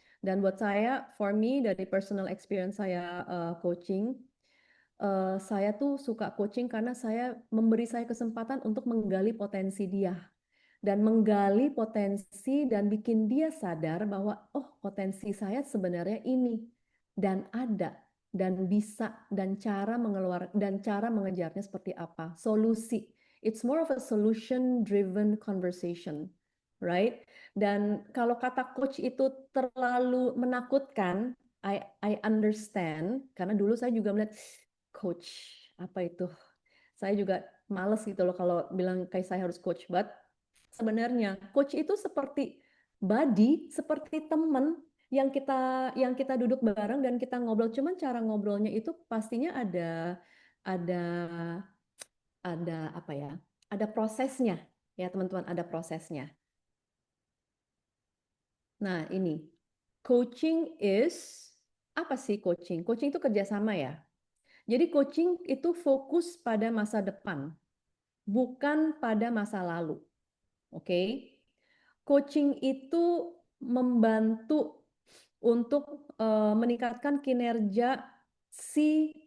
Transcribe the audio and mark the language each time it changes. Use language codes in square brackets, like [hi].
[id] Dan buat saya, [en] for me, [id] dari personal experience saya coaching, saya tuh suka coaching karena memberi saya kesempatan untuk menggali potensi dia dan menggali potensi dan bikin dia sadar bahwa oh potensi saya sebenarnya ini dan ada dan bisa dan cara mengejarnya seperti apa, solusi. [en] It's more of a solution driven conversation, right? [id] Dan kalau kata coach itu terlalu menakutkan, [en] I understand [id] karena dulu saya juga melihat coach apa itu, saya juga males gitu loh kalau bilang kayak saya harus coach, but sebenarnya coach itu seperti buddy, seperti teman yang kita duduk bareng dan kita ngobrol. Cuman cara ngobrolnya itu pastinya ada ada apa ya? Ada prosesnya ya teman-teman, ada prosesnya. Nah ini [en] coaching is [id] apa sih coaching? Coaching itu kerjasama ya. Jadi coaching itu fokus pada masa depan, bukan pada masa lalu. Oke. Coaching itu membantu untuk meningkatkan kinerja si